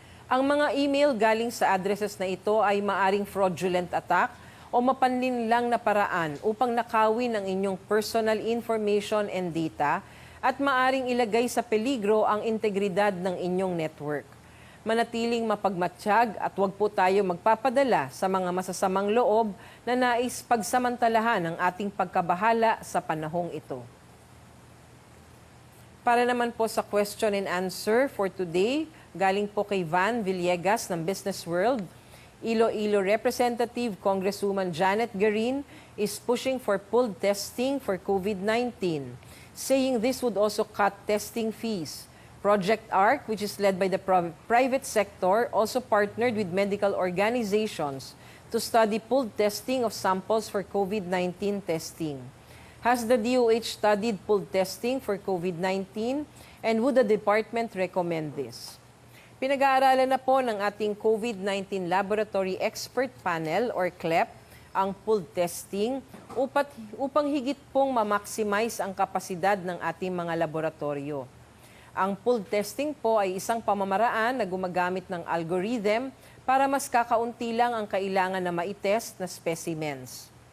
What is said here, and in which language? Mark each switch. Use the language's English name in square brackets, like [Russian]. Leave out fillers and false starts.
[Filipino] Ang mga email galing sa addresses na ito ay maaring fraudulent attack o mapanlinlang na paraan upang nakawin ang inyong personal information and data at maaring ilagay sa peligro ang integridad ng inyong network. Manatiling mapagmatsyag at huwag po tayo magpapadala sa mga masasamang loob na nais pagsamantalahan ang ating pagkabahala sa panahong ito. [English] Para naman po sa question and answer for today, galing po kay Van Villegas ng Business World, Iloilo Representative Congresswoman Janet Garin is pushing for pooled testing for COVID-19, saying this would also cut testing fees. Project ARC, which is led by the private sector, also partnered with medical organizations to study pooled testing of samples for COVID-19 testing. Has the DOH studied pooled testing for COVID-19, and would the department recommend this? [Filipino] Pinag-aaralan na po ng ating COVID-19 Laboratory Expert Panel or CLEP ang pooled testing upang higit pong ma-maximize ang kapasidad ng ating mga laboratorio. Ang pooled testing po ay isang pamamaraan na gumagamit ng algorithm para mas kakaunti lang ang kailangan na maitest na specimens.